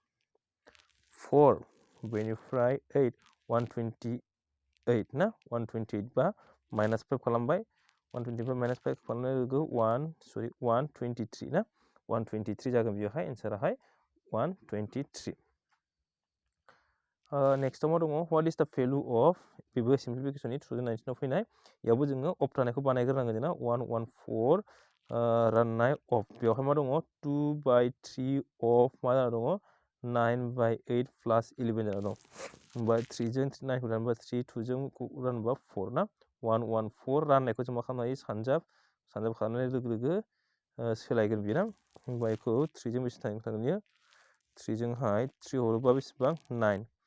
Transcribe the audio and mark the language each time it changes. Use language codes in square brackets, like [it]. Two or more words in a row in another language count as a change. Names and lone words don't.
[brx] 4 बेनिफ्राय 8 128 ना 128 बा माइनास 5 खालामबाय 125 माइनास 5 खालामनाय लोगो 123 ना 123 जागोन बेवहाय एन्साराहाय 123 नेक्स्टआव मा दङ [en] what is the value of [brx] बेबो सिम्प्लिफिकेशननि 2019 आव फैनाय बेयावबो जोङो अफ थानायखौ बानायग्रोनांगोन जोंना 114 राननाय अफ बेवहाय मा दङ 2/3 अफ मा जाना दङ 9/8 प्लास 11 जाना दं होमबा 3 जों 9 खौ रानबा 3 2 जों रानबा 4 ना 114 राननायखौ जों मा खालामनो हायो सानजाब खालामनाय लोगो लोगो सोलायगोन बेयो ना होमबा बेखौ 3 जों बेसे थांगोन बियो 3 जोंहाय 3 हरोबा बेसेबां 9